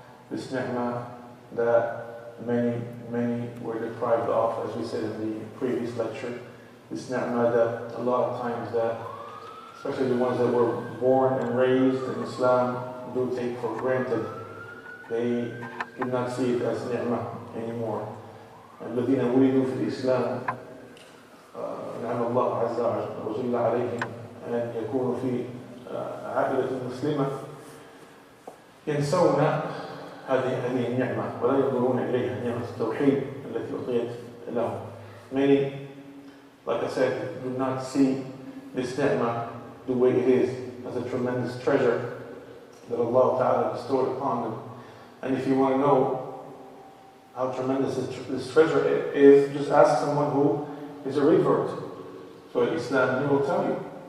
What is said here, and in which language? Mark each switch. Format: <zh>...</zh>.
<en>This ni'mah that many were deprived of, as we said in the previous lecture. This ni'mah that a lot of times that, especially the ones that were born and raised in Islam, do take for granted. They do not see it as ni'mah anymore.</en> <ar>الذين ولدوا في الإسلام نعم الله عز وجل عليهم أن يكونوا في عائلة مسلمة ينسون هذه النعمة ولا ينظرون إليها، نعمة التوحيد التي أعطيت لهم.</ar> <en>Many, like I said, do not see this ni'mah the way it is, as a tremendous treasure that Allah Ta'ala bestowed upon them. And if you want to know how tremendous this treasure is, just ask someone who is a revert to Islam. He will tell you.</en>